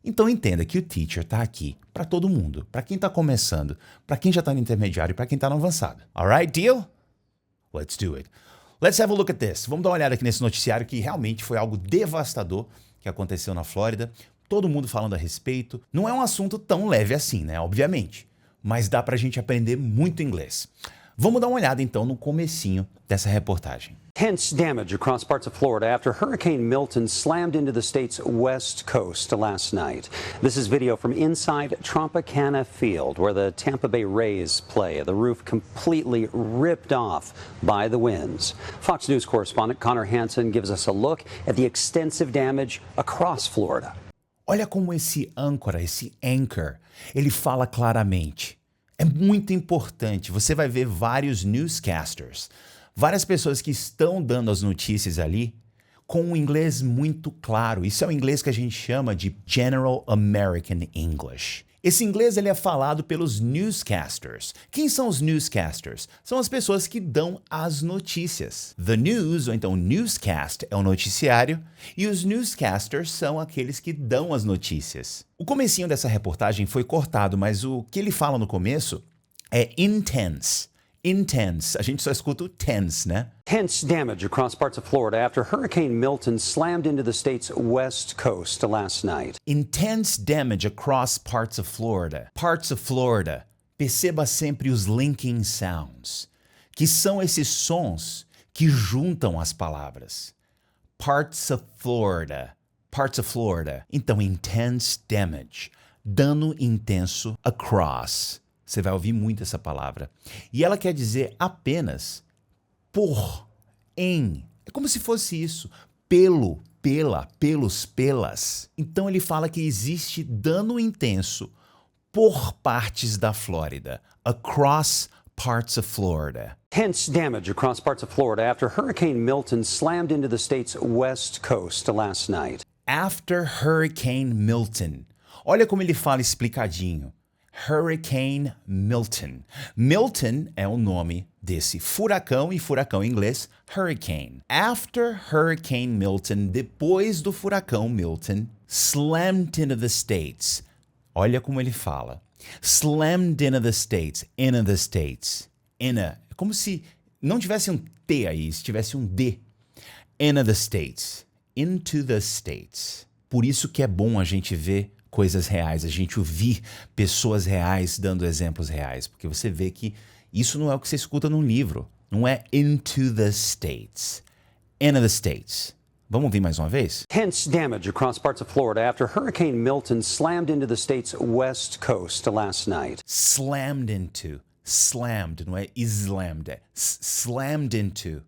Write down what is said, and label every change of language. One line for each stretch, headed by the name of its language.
Portuguese: Então entenda que o teacher está aqui para todo mundo, para quem está começando, para quem já está no intermediário e para quem está no avançado.
English: Alright, deal? Let's do it. Let's have a look at this.
Portuguese: Vamos dar uma olhada aqui nesse noticiário que realmente foi algo devastador que aconteceu na Flórida. Todo mundo falando a respeito. Não é um assunto tão leve assim, né? Obviamente. Mas dá pra gente aprender muito inglês. Vamos dar uma olhada então no comecinho dessa reportagem.
English: Intense damage across parts of Florida after Hurricane Milton slammed into the state's west coast last night. This is video from inside Tropicana Field, where the Tampa Bay Rays play. The roof completely ripped off by the winds. Fox News correspondent Connor Hansen gives us a look at the extensive damage across Florida.
Portuguese: Olha como esse âncora, esse anchor, ele fala claramente. É muito importante. Você vai ver vários newscasters, várias pessoas que estão dando as notícias ali com um inglês muito claro. Isso é o inglês que a gente chama de General American English. Esse inglês ele é falado pelos newscasters. Quem são os newscasters? São as pessoas que dão as notícias. The news, ou então newscast, é o noticiário e os newscasters são aqueles que dão as notícias. O comecinho dessa reportagem foi cortado, mas o que ele fala no começo é intense. Intense. A gente só escuta o tense, né?
English: Intense damage across parts of Florida after Hurricane Milton slammed into the state's west coast last night. Intense damage across parts of Florida. Parts of Florida.
Portuguese: Perceba sempre os linking sounds, que são esses sons que juntam as palavras.
English: Parts of Florida. Parts of Florida.
Portuguese: Então,
English: intense damage.
Portuguese: Dano intenso across. Você vai ouvir muito essa palavra. E ela quer dizer apenas por, em. É como se fosse isso. Pelo, pela, pelos, pelas. Então ele fala que existe dano intenso por partes da Flórida.
English: Across parts of Florida. Intense damage across parts of Florida after Hurricane Milton slammed into the state's west coast last night. After Hurricane Milton.
Portuguese: Olha como ele fala explicadinho. Hurricane Milton. Milton é o nome desse furacão, e furacão em inglês, hurricane.
English: After Hurricane Milton,
Portuguese: depois do furacão Milton,
English: slammed into the States.
Portuguese: Olha como ele fala.
English: Slammed into the States. Into the States.
Portuguese: É como se não tivesse um T aí, se tivesse um D.
English: Into the States. Into the States.
Portuguese: Por isso que é bom a gente ver coisas reais, a gente ouvir pessoas reais dando exemplos reais, porque você vê que isso não é o que você escuta num livro, não é
English: into the States, into the States.
Portuguese: Vamos ouvir mais uma vez?
English: Intense damage across parts of Florida after Hurricane Milton slammed into the state's west coast last night. Slammed into.
Portuguese: slammed, não é slammed, é slammed into.